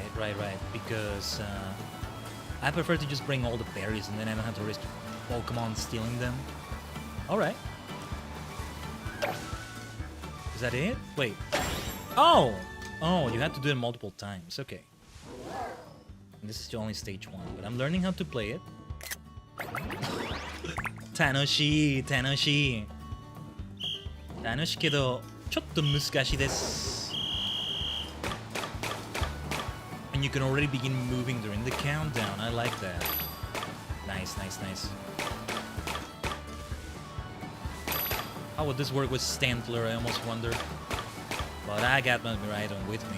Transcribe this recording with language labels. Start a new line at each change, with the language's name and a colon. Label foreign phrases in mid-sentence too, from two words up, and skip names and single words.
English: Because I prefer to just bring all the berries and then I don't have to risk Pokemon stealing them. Alright. Is that it? Wait. Oh! Oh, you have to do it multiple times. Okay. And this is only stage 1, but I'm learning how to play it.
Japanese: Tanoshii. 楽しいけど、ちょっと難しいです.
English: And you can already begin moving during the countdown. I like that. Nice. How would this work with Stantler? I almost wonder. But I got my Miraidon with me.